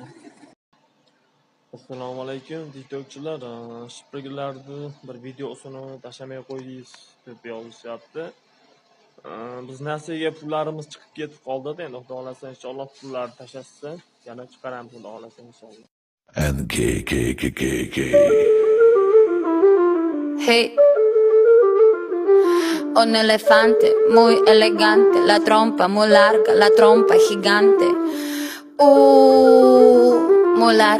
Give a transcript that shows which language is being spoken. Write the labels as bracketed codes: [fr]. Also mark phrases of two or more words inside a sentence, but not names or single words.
[ar] السلام عليكم [uz] tiktokchilar, shipirlarni bir videosini tashlamay qo'ydingiz deb yozishyapti. Biz nasiyaga pullarimiz chiqib ketib qoldi-da, endi xudo xolasa inshaalloh pullarni tashlashsa yana chiqaramiz xudo xolasa inshaalloh. [es] Hey, un elefante muy elegante, la trompa muy larga, la trompa gigante. Muy larga.